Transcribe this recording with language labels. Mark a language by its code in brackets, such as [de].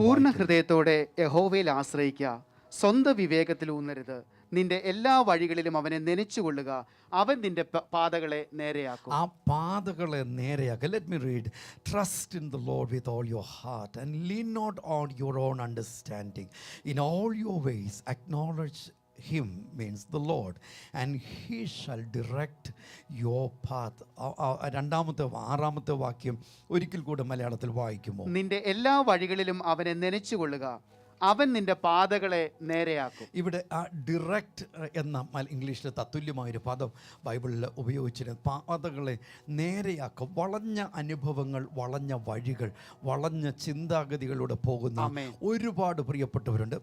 [ml] പൂർണ്ണ ഹൃദയത്തോടെ യഹോവയിൽ ആശ്രയിക്കുക, സ്വന്തം വിവേകത്തിൽ ഊന്നരുത്. നിന്റെ എല്ലാ വഴികളിലും അവനെ നനച്ചുകൊള്ളുക, അവൻ നിന്റെ പാതകളെ നേരെയാക്കും. ആ പാതകളെ നേരെയാക്കുക. [en] Let me read. Trust in the Lord with all your heart and lean not on your own understanding. In all your ways acknowledge him means the Lord and he shall direct your path. [ml] 6-ാമത്തെ വാക്യം ഒരിക്കൽ കൂടെ മലയാളത്തിൽ വായിക്കുമോ? നിന്റെ എല്ലാ വഴികളിലും അവനെ നനച്ചുകൊള്ളുക, അവൻ നിന്റെ പാതകളെ നേരെയാക്കും. ഇവിടെ ആ ഡിറക്റ്റ് എന്ന ഇംഗ്ലീഷിൽ തത്തുല്യമായൊരു പദം ബൈബിളിൽ ഉപയോഗിച്ചിരുന്നു. പാതകളെ നേരെയാക്കും. വളഞ്ഞ അനുഭവങ്ങൾ, വളഞ്ഞ വഴികൾ, വളഞ്ഞ ചിന്താഗതികളിലൂടെ പോകുന്ന ഒരുപാട് പ്രിയപ്പെട്ടവരുണ്ട്.